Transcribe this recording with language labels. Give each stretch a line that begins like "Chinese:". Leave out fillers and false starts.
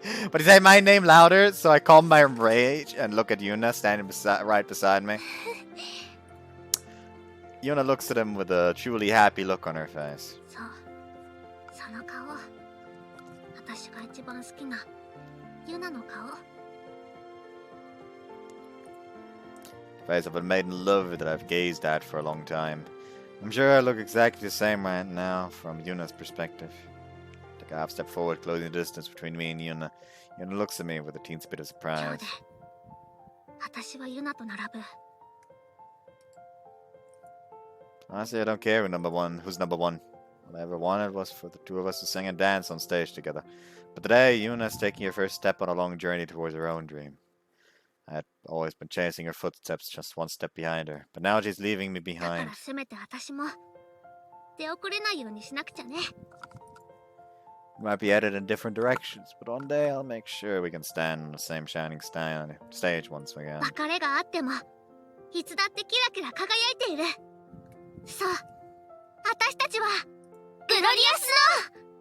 English: But he said my name louder, so I calm my rage and look at Yuna standing right beside me. Yuna looks at him with a truly happy look on her face.
Japanese: そう、その顔。私が一番好きなユナの顔。
English: Face of a maiden love that I've gazed at for a long time. I'm sure I look exactly the same right now from Yuna's perspective. Take a half step forward, closing the distance between me and Yuna. Yuna looks at me with a teensy bit of surprise.
Japanese: 日で私はユナと並ぶ。
English: Honestly, I don't care who's number one. All I ever wanted was for the two of us to sing and dance on stage together. But today, Yuna's taking her first step on a long journey towards her own dream. I had always been chasing her footsteps just one step behind her, but now she's leaving me
Japanese: だから
English: behind.
Japanese: せめて私も出遅れないようにしなくちゃね。
English: Might be headed in different directions, but one day I'll make sure we can stand on the same shining stage once again.
Japanese: 別れがあってもいつだってキラキラ輝いている。そう、私たちはグロリアスの